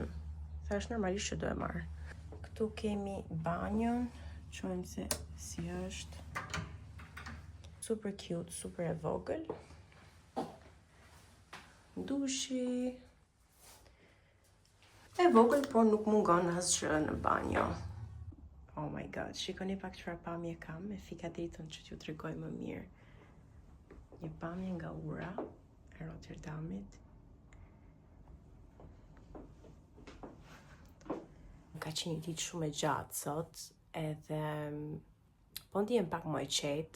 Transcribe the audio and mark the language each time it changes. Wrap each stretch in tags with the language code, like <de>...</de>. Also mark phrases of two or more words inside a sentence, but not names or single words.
<sq>Thash normalisht që do e marr. Këtu kemi banjon, shohim se si është.</sq> <en>Super cute,</en> <sq>super e vogël. Dushi. E vogël, por nuk mungon asgjë në banjo.</sq> <en>Oh my god,</en> <sq>shikoni pak çfarë pamje kam me fika dritën që t'ju tregoj më mirë. Një pamje nga ura e Rotterdamit. Ka qenë një ditë shumë e gjatë sot, edhe po ndihem pak më e qetë.</sq>